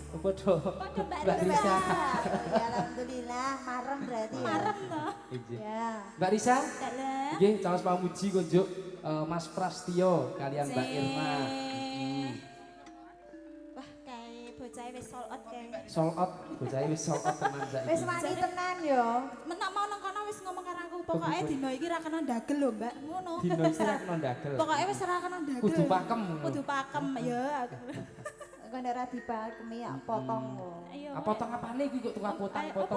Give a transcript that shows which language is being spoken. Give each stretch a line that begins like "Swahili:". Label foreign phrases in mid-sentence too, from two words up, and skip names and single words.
Javanese: Padha. Padha Mbak Mbak Risa. Risa. Ya alhamdulillah, marem berarti ya. Marem to. Injih. Ya. Mbak Risa, Dalem. nggih caos pamuji kunjuk Mas Prastyo kalian Mbak Irma. Wah, kae bocah wis
English: sold out
Javanese: kae.
English: Sold out,
Javanese: bocah wis
English: sold out
Javanese: tenan saiki. Wis wani tenan yo. Menak mau nang kono wis ngomong karo aku, pokoke dina iki ra kena ndagel lho, Mbak. Ngono. Dino iki ra kena ndagel. Pokoke wis ora kena ndagel. Kudu pakem. Kudu pakem ya. Kok nek ra dipakemi ya potong kok. Ayo. Apa potong apane iki kok tukang potong-potong